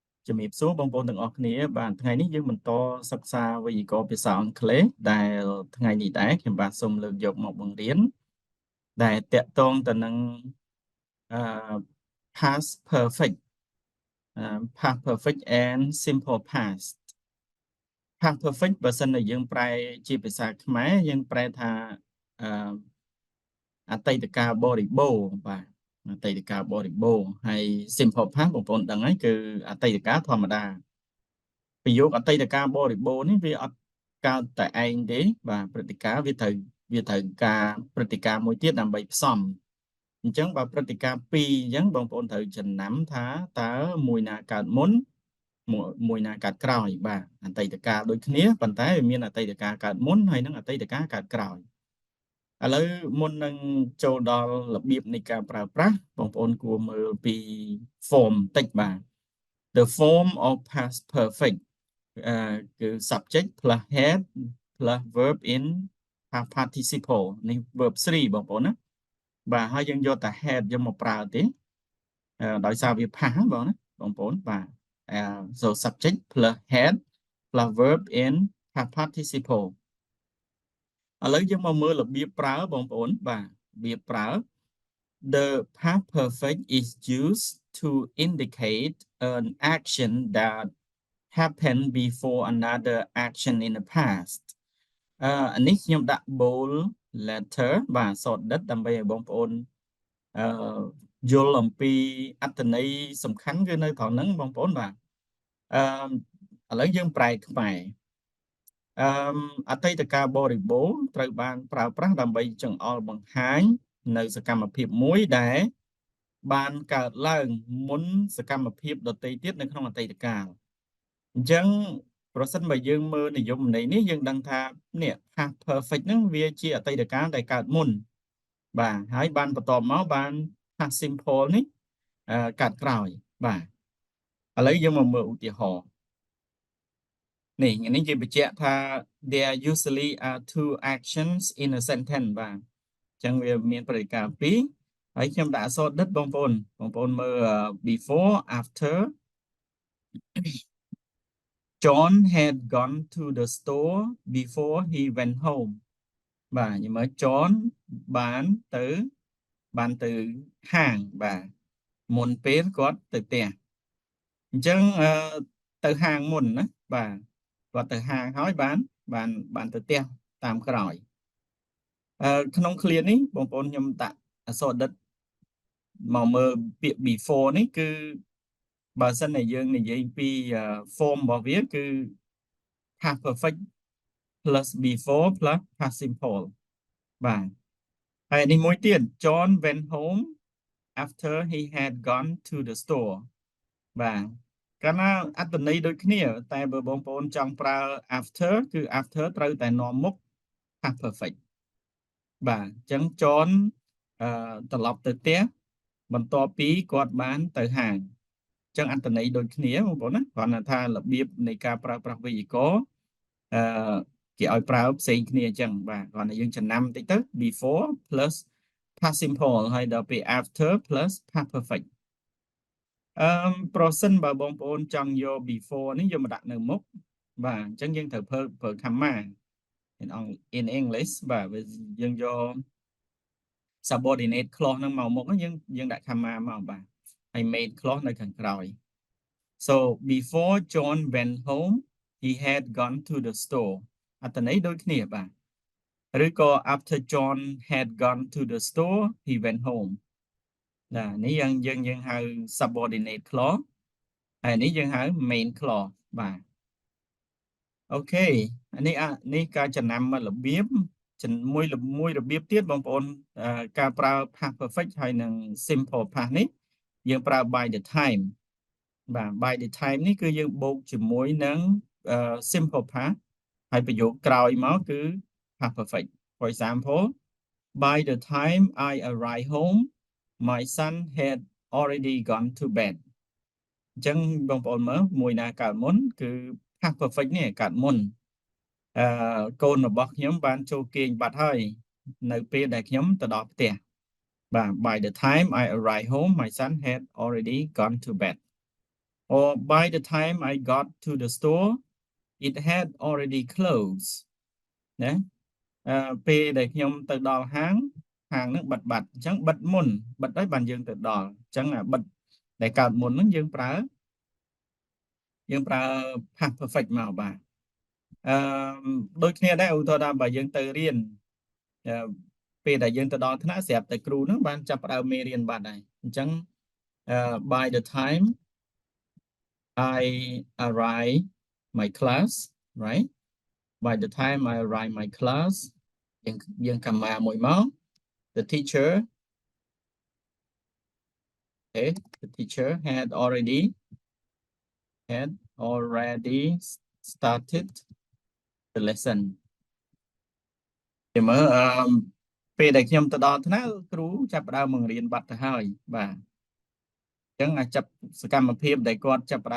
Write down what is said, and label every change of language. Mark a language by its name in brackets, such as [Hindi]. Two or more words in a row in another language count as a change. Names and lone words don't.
[Khmer] ជំរាបសួរបងប្អូនទាំងអស់គ្នាបាទថ្ងៃនេះយើងបន្តសិក្សាវេយ្យាករណ៍ភាសាអង់គ្លេសដែលថ្ងៃនេះដែរខ្ញុំបាទសូមលើកយកមកបង្រៀនដែលតាក់ទងទៅនឹង [English] past perfect past perfect and simple past past perfect [Khmer] បើសិនជាយើងប្រែជាភាសាខ្មែរយើងប្រែថា អតីតកាលបរិបូរណ៍បាទអតីតកាលបរិបូរណ៍ហើយ [English] simple past [Khmer] បងប្អូនដឹងហើយគឺអតីតកាលធម្មតាប្រយោគអតីតកាលបរិបូរណ៍នេះវាអត់ កើតតែឯងទេបាទព្រឹត្តិការណ៍វាត្រូវការព្រឹត្តិការណ៍មួយទៀតដើម្បីផ្សំអញ្ចឹងបើព្រឹត្តិការណ៍ពីរអញ្ចឹងបងប្អូនត្រូវ ចំណាំថាតើមួយណាកើតមុនមួយណាកើតក្រោយបាទអតីតកាលដូចគ្នាប៉ុន្តែ វាមានអតីតកាលកើតមុនហើយនិងអតីតកាលកើតក្រោយឥឡូវមុននឹងចូលដល់របៀបនៃការប្រើប្រាស់បងប្អូនគួរមើលពី form បន្តិចបាទ [English] the form of past perfect [Khmer] គឺ [English] subject plus head plus verb in past participle [Khmer] នេះ verb 3បងប្អូនណាបាទហើយយើងយកតែ head យកមកប្រើទេដោយសារវា past បងប្អូនបាទ [English] so subject plus head plus verb in past participle [Khmer] ឥឡូវយើងមកមើលរបៀបប្រើបងប្អូនបាទរបៀបប្រើ [English] the past perfect is used to indicate an action that happened before another action in the past [Khmer] អានេះខ្ញុំដាក់ [English] bold letter [Khmer] បាទសតដិតដើម្បីឲ្យបងប្អូនយល់អំពីអត្ថន័យសំខាន់គឺនៅត្រង់ហ្នឹងបងប្អូនបាទឥឡូវយើងប្រែខ្មែរអតីតកាលបរិបូរណ៍ត្រូវ បានប្រើប្រាស់ដើម្បីចង្អុលបង្ហាញនៅសកម្មភាពមួយដែលបានកើតឡើងមុនសកម្មភាពដទៃទៀតនៅក្នុងអ តីតកាលអញ្ចឹងប្រសិនបើយើងមើលនិយមន័យនេះយើងដឹងថានេះ [English] past perfect [Khmer] ហ្នឹងវាជាអតីតកាលដែលកើតមុនបាទហើយបានបន្តមកបាន [English] past simple [Khmer] នេះកើតក្រោយបាទឥឡូវយើងមកមើលឧទាហរណ៍នេះគេបញ្ជាក់ថា [English] there usually are two actions in a sentence [Khmer] បាទអញ្ចឹងវាមានព្រឹត្តិការណ៍ពីរហើយខ្ញុំដាក់អក្សរដិតបងប្អូនមើល [English] before after John had gone to the store before he went home [Khmer] បាទខ្ញុំមើល John បានទៅហាងបាទមុនពេលគាត់ទៅផ្ទះអញ្ចឹងទៅហាងមុនណាបាទគាត់ទៅហាងហើយបានទៅផ្ទះតាមក្រោយក្នុងឃ្លានេះបងប្អូនខ្ញុំ ដាក់អក្សរដិតមកមើលពាក្យ before នេះគឺបើសិនតែយើងនិយាយពី form របស់វាគឺ [English] past perfect plus before plus past simple [Khmer] បាទហើយនេះមួយទៀត [English] John went home after he had gone to the store [Khmer] បាទកាលណាអត្ថន័យដូចគ្នាតែបើបងប្អូនចង់ប្រើ after គឺ after ត្រូវ តែនាំមុខ [English] past perfect [Khmer] បាទអញ្ចឹង John ត្រឡប់ទៅផ្ទះបន្ទាប់ពីគាត់បានទៅហាង អញ្ចឹងអត្ថន័យដូចគ្នាបងប្អូនណាគ្រាន់តែថារបៀបនៃការប្រើប្រាស់វេយ្យាករណ៍គេឲ្យប្រើផ្សេងគ្នាអញ្ចឹងបាទគ្រាន់តែយើងចំណាំបន្តិចទៅ [English] before plus past simple [Khmer] ហើយដល់ពេល [English] after plus past perfect [Khmer] ប្រសិនបើបងប្អូនចង់យក before នេះយកមកដាក់នៅមុខបាទអញ្ចឹងយើងត្រូវប្រើ comma [English] in English [Khmer] បាទយើងយក [English] subordinate clause [Khmer] ហ្នឹងមកមុខយើងដាក់ comma មកបាទហើយ [English] main clause [Khmer] នៅខាងក្រោយ [English] so before John went home he had gone to the store [Khmer] អត្ថន័យដូចគ្នាបាទឬក៏ [English] after John had gone to the store he went home [Khmer] នេះយើង ហៅ [English] subordinate clause [Khmer] ហើយនេះយើងហៅ [English] main clause [Khmer] បាទអូខេនេះការចំណាំមួយរបៀបមួយរបៀបទៀតបងប្អូនការប្រើ [English] past perfect [Khmer] ហើយនិង [English] simple past [Khmer] នេះយើងប្រើ [English] by the time [Khmer] បាទ [English] by the time [Khmer] នេះគឺយើងបូកជាមួយនឹង [English] simple past [Khmer] ហើយប្រយោគក្រោយមកគឺ [English] past perfect for example by the time I arrived home my son had already gone to bed [Khmer] អញ្ចឹងបងប្អូនមើលមួយណាកើតមុនគឺ [English] past perfect [Khmer] នេះកើតមុនកូនរបស់ខ្ញុំបានចូល គេងបាត់ហើយនៅពេលដែលខ្ញុំទៅដល់ផ្ទះបាទ [English] by the time I arrived home my son had already gone to bed or by the time I got to the store it had already closed [Khmer] ណាពេលដែលខ្ញុំទៅដល់ហាងនឹងបិទបាត់អញ្ចឹងបិទមុនបិទហើយបានយើងទៅដល់អញ្ចឹងបិទដែលកើតមុនហ្នឹងយើងប្រើ [English] past perfect [Khmer] មកបាទដូចគ្នាដែរឧទាហរណ៍ថាបើយើងទៅរៀនពេលដែលយើងទៅដល់ថ្នាក់ស្រាប់តែគ្រូហ្នឹងបានចាប់ផ្ដើមមេរៀនបាត់ហើយអញ្ចឹង [English] by the time I arrive my class right by the time I arrive my class [Khmer] យើងកាមាមួយមក [English] the teacher okay the teacher had already started the lesson [Khmer] មើលពេលដែលខ្ញុំទៅដល់ថ្នាក់គ្រូចាប់ផ្ដើមបង្រៀនបាត់ទៅហើយបាទអញ្ចឹងអាចចាប់សកម្មភាពដែលគាត់ចាប់ផ្ដើម